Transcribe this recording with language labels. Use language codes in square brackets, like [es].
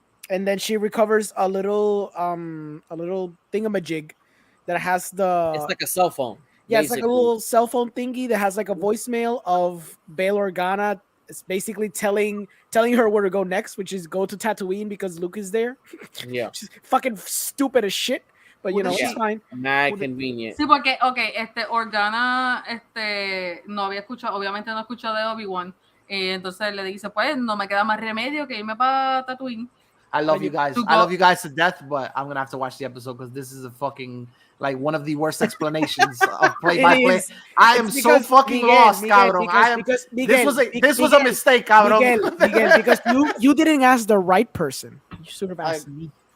[en] And then she recovers a little thingamajig that has it's like a cell phone. Yeah, basically. It's like a little cell phone thingy that has like a voicemail of Bail Organa. It's basically telling her where to go next, which is go to Tatooine because Luke is there. Yeah. She's fucking stupid as shit. But it's fine. Mad convenient. [es] Sí, porque, Organa, no había escuchado, obviamente no escuchó de Obi-Wan. Entonces le dice, pues, no me queda más remedio que irme para Tatooine. [en] I love you guys. I love you guys to death, but I'm gonna have to watch the episode because this is a fucking one of the worst explanations of play-by-play. I am so fucking lost, cabrón. This was a mistake, cabrón. Miguel, because you didn't ask the right person. You should have asked me.